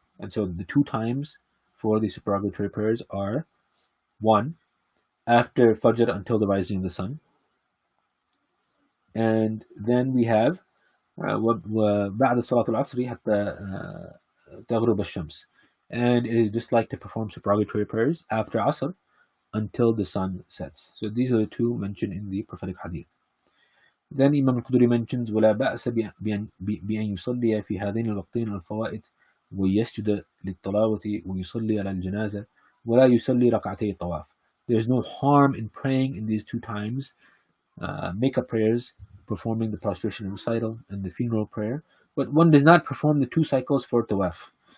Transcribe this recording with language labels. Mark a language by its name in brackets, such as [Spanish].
[English] And so the 2 times for the supererogatory prayers are 1, after Fajr until the rising of the sun, and then we have [Arabic] بعد صلاة العصر حتى تغرب الشمس, [English] and it is disliked to perform supererogatory prayers after Asr until the sun sets. So these are the 2 mentioned in the prophetic hadith. Then Imam al-Quduri mentions [Arabic] ولا بأس بأن يصلي في هذين الوقتين الفوائد ويسجد للطلاوة ويصلي على الجنازة ولا يصلي ركعتي الطواف. [English] There's no harm in praying in these 2 times, make-up prayers, performing the prostration and recital and the funeral prayer, but one does not perform the 2 cycles for tawaf.